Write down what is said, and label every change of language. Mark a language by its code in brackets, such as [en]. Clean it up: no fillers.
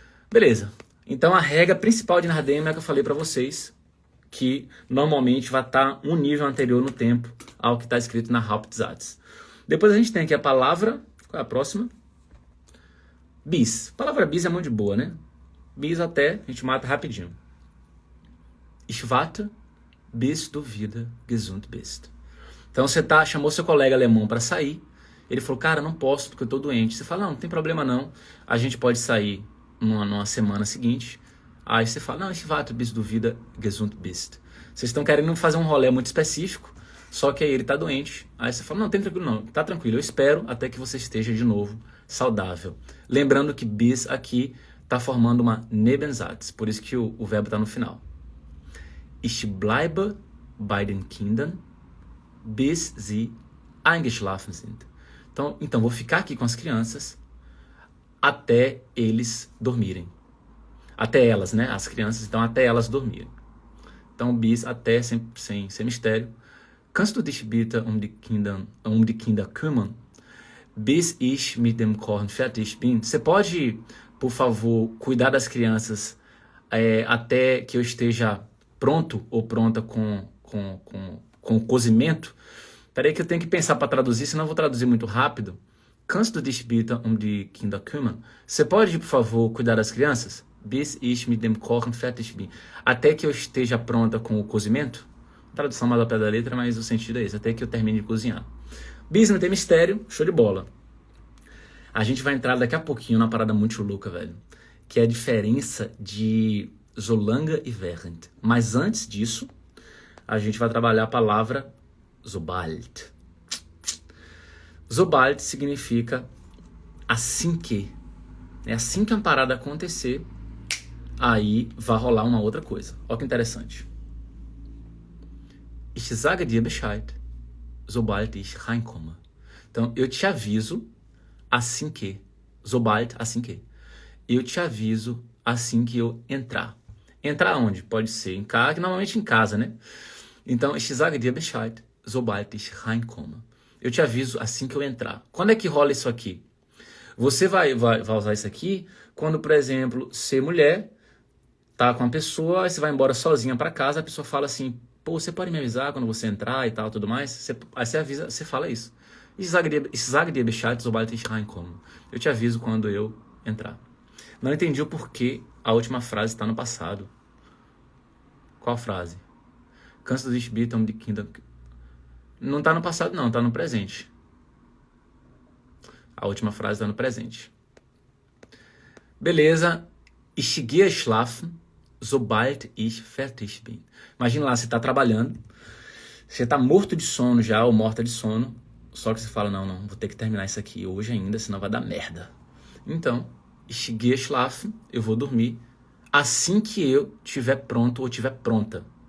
[pt] Beleza. Então, a regra principal de Nachdem é que eu falei para vocês, que normalmente vai estar um nível anterior no tempo ao que está escrito na Hauptsatz. Depois a gente tem aqui a palavra, qual é a próxima? Bis. A palavra bis é muito de boa, né? Bis até, a gente mata rapidinho. [de] Ich warte, bis du wieder gesund bist. [pt] Então você chamou seu colega alemão para sair, ele falou, cara, não posso porque eu estou doente. Você fala, não tem problema não, a gente pode sair numa semana seguinte. Aí você fala, não, [de] ich warte, bis du wieder gesund bist. [pt] Vocês estão querendo fazer um rolê muito específico, só que aí ele tá doente. Aí você fala, não, tem tranquilo não, tá tranquilo, eu espero até que você esteja de novo saudável. Lembrando que bis aqui tá formando uma Nebensatz, por isso que o verbo tá no final. [de] Ich bleibe bei den Kindern, bis sie eingeschlafen sind. [pt] Então vou ficar aqui com as crianças até eles dormirem. Até elas, né? As crianças, então até elas dormirem. Então, bis até, sem mistério. [de] Kannst du dich bitte um die Kinder kümmern, bis ich mit dem Kochen fertig bin? [pt] Você pode, por favor, cuidar das crianças até que eu esteja pronto ou pronta com o cozimento? Peraí que eu tenho que pensar para traduzir, senão eu vou traduzir muito rápido. [de] Kannst du dich bitte um die Kinder kümmern? [pt] Você pode, por favor, cuidar das crianças? [de] Bis ich mit dem Kochen fertig bin. [pt] Até que eu esteja pronta com o cozimento. Tradução mais ao pé da letra, mas o sentido é esse. Até que eu termine de cozinhar. Bis não tem mistério, show de bola. A gente vai entrar daqui a pouquinho numa parada muito louca, velho. Que é a diferença de Solange e Während. Mas antes disso, a gente vai trabalhar a palavra sobald. Sobald significa assim que. É assim que uma parada acontecer, aí vai rolar uma outra coisa. Olha que interessante. [de] Ich sage dir Bescheid, sobald ich reinkomme. [pt] Então, eu te aviso assim que. Sobald, assim que. Eu te aviso assim que eu entrar. Entrar onde? Pode ser em casa, que normalmente em casa, né? [de] Então, ich sage dir Bescheid, sobald ich reinkomme. [pt] Eu te aviso assim que eu entrar. Quando é que rola isso aqui? Você vai usar isso aqui quando, por exemplo, ser mulher, tá com uma pessoa, aí você vai embora sozinha para casa, a pessoa fala assim, pô, você pode me avisar quando você entrar e tal, tudo mais? Aí você avisa, você fala isso. [de] Ich sage dir Bescheid, sobald ich reinkomme. [pt] Eu te aviso quando eu entrar. Não entendi o porquê a última frase está no passado. Qual frase? [de] Kannst du dich bitte um die Kinder... [pt] Não está no passado, não, está no presente. A última frase está no presente. Beleza. [de] Ich gehe schlafen, sobald ich fertig bin. [pt] Imagina lá, você está trabalhando, você está morto de sono já, ou morta de sono, só que você fala, não, vou ter que terminar isso aqui hoje ainda, senão vai dar merda. Então, [de] ich gehe schlafen, [pt] eu vou dormir, assim que eu estiver pronto ou estiver pronta.